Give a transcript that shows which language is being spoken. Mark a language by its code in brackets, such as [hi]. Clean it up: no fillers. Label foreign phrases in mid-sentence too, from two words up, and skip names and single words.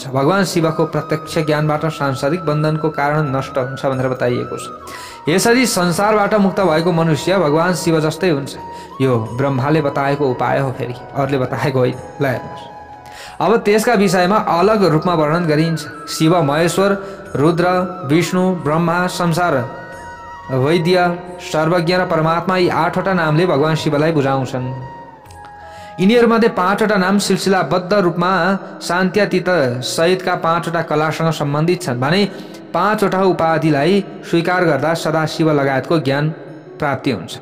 [ne] भगवान शिवको प्रत्यक्ष ज्ञानबाट सांसारिक बन्धनको कारण नष्ट हुन्छ भनेर बताइएको छ। यसरी संसारबाट मुक्त भएको मनुष्य भगवान शिव जस्तै हुन्छ। यो ब्रह्माले बताएको उपाय हो, फेरि अरूले बताएको होइन। ल हेर्नुहोस्, अब त्यसका विषयमा अलग रूपमा वर्णन गरिन्छ। शिव, महेश्वर, रुद्र, विष्णु, ब्रह्मा, संसार, वैद्य, सर्वज्ञ र परमात्मा यी 8 वटा नामले भगवान शिवलाई बुझाउँछन्। यिनीहरूमध्ये 5 वटा नाम सिलसिलाबद्ध रूपमा शान्त्यातीत सहितका 5 वटा कलासँग सम्बन्धित छन् भने 5 वटा उपाधिलाई स्वीकार गर्दा सदाशिव लगायतको ज्ञान प्राप्ति हुन्छ।